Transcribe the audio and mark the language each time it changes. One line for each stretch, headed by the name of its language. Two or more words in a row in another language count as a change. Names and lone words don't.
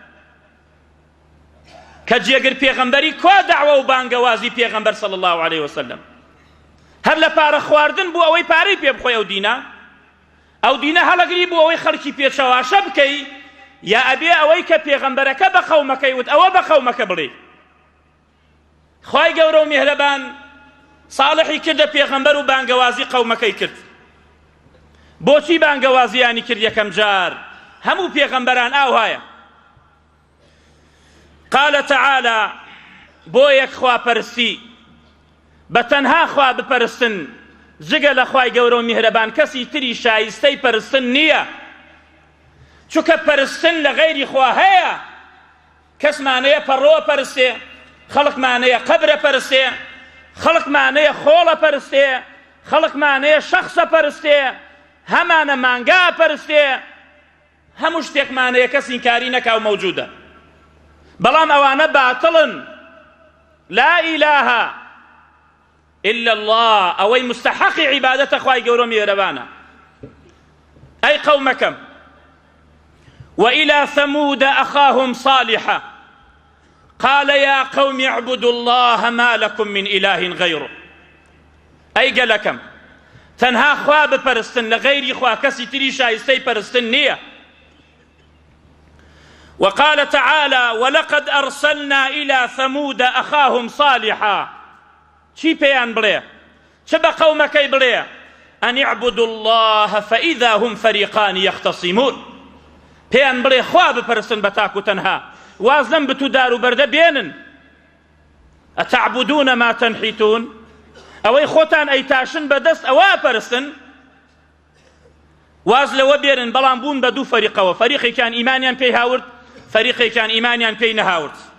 Central Kurdish: کە جێگر پێغەمبەری کوا دەعوە و بانگەوازی پێغەمبەر
Arabic: صلی الله عليه وسلم
Central Kurdish: هەر لە پارە خواردن بوو ئەوەی پارەی پێ بخۆی ئەو دینە هەڵەگری بوو ئەوەی خەڵکی پێچەواشە بکەی یا ئەبێ ئەوەی کە پێغەمبەرەکە بە قەومەکەی وت ئەوە بە قەومەکە بڵێ خوای گەورە و میهرەبان ساڵحی کردە پێغەمبەر و بانگەوازی قەومەکەی کرد بۆچی بانگەوازیانی کرد یەکەم جار هەموو پێغەمبەران ئاوهایە قال تعالى بۆ یەک خواپەرستی بە تەنها خوا بپەرستن جگە لە خوای گەورە و میهرەبان کەسی تری شایستەی پەرستن نییە چونکە پەرستن لە غەیری خوا هەیە کەسمانەیە پەڕۆوە پەرستێ خەڵکمانەیە قەبرە پەرستێ خەڵکمانەیە خۆڵە پەرستێ خەڵکمانەیە شەخصە پەرستێ هەمانە مانگا پەرستێ هەموو شتێکمانەیە کەس ئینکاری نەکا و مەوجودە بەڵام ئەوانە باتڵن
Arabic: لا إله إلا الله
Central Kurdish: ئەوەی مستحقی عیبادەتە خوای گەورە و میهرەبانە ئەی قەومەکەم
Arabic: وإلى ثمود أخاهم صالحا قال يا قوم اعبدوا الله ما لكم من إله غيره أي
Central Kurdish: قالكم تنها خوا بپرستن لغير خوا كسي تري شايستي پرستن نية.
Arabic: وقال تعالى ولقد أرسلنا إلى ثمود أخاهم صالحا
Central Kurdish: چی پێیان بڵێ چ بە قەومەکەی بڵێ
Arabic: أن اعبدوا الله فإذا هم فريقان يختصمون
Central Kurdish: پێیان بڵێ خوا بپەرستن بە تاک و تەنها واز لەم بت و دار و بەردە بێنن
Arabic: ئەتەعبودون ما تەنحیتون
Central Kurdish: ئەوەی خۆتان ئەیتاشن بەدەست ئەوە پەرستن واز لەوە بێنن بەڵام بوون بە دوو فەریقەوە فەریقێکیان ئیمانیان پێی هاورد فەریقێکیان ئیمانیان پێی نەهاورد.